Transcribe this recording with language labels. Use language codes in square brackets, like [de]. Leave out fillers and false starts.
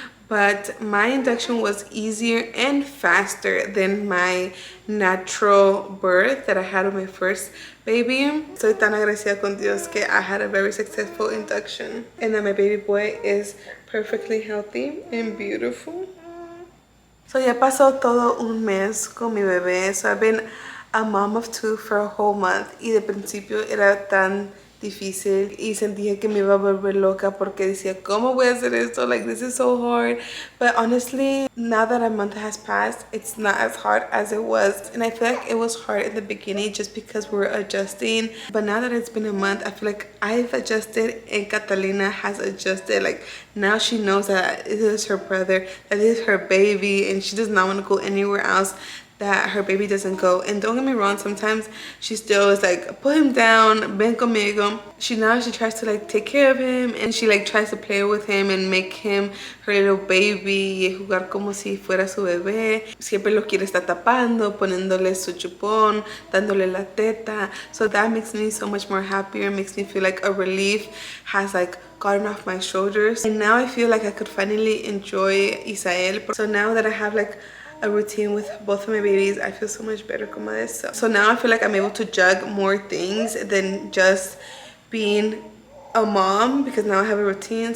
[en] But my induction was easier and faster than my natural birth that I had with my first baby. [es] Soy tan agradecida con Dios que [en] I had a very successful induction. And that my baby boy is perfectly healthy and beautiful. [es] So ya pasó todo un mes con mi bebé. [en] So I've been a mom of 2 for a whole month. [es] Y de principio era tan difícil y sentía que me iba a volver loca porque decía, ¿cómo voy a hacer esto? [en] Like, this is so hard. But honestly, now that a month has passed, it's not as hard as it was. And I feel like it was hard in the beginning just because we were adjusting. But now that it's been a month, I feel like I've adjusted and Catalina has adjusted. Like, now she knows that this is her brother, that this is her baby, and she does not want to go anywhere else that her baby doesn't go. And don't get me wrong, sometimes she still is like, put him down, [es] ven conmigo. [en] She tries to like take care of him, and she like tries to play with him and make him her little baby [es] y jugar como si fuera su bebé. Siempre lo quiere estar tapando, poniéndole su chupón, dándole la teta. [en] So that makes me so much more happier, makes me feel like a relief has like gotten off my shoulders. And now I feel like I could finally enjoy Isael. So now that I have like a routine with both of my babies, I feel so much better, comadres. So now I feel like I'm able to juggle more things than just being a mom, because now I have a routine.